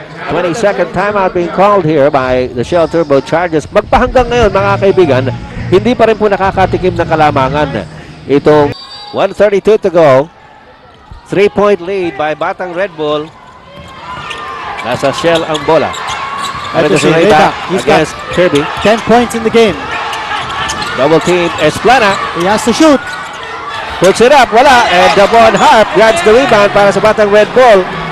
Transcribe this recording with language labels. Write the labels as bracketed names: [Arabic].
[English] 20-second timeout being called here by the Shell Turbo Chargers. [Filipino] Magpahanggang ngayon, mga kaibigan, hindi pa rin po nakakatikim ng kalamangan. Itong [English] 1:32 to go. 3-point lead by Batang Red Bull. [Filipino] Nasa Shell ang bola. Ito si [English] Reba. He's got against Kirby. 10 points in the game. Double team Esplana. He has to shoot. Puts it up. [Filipino] Wala. [English] And Davon Harp grabs the rebound [Filipino] para sa [English] Batang Red Bull.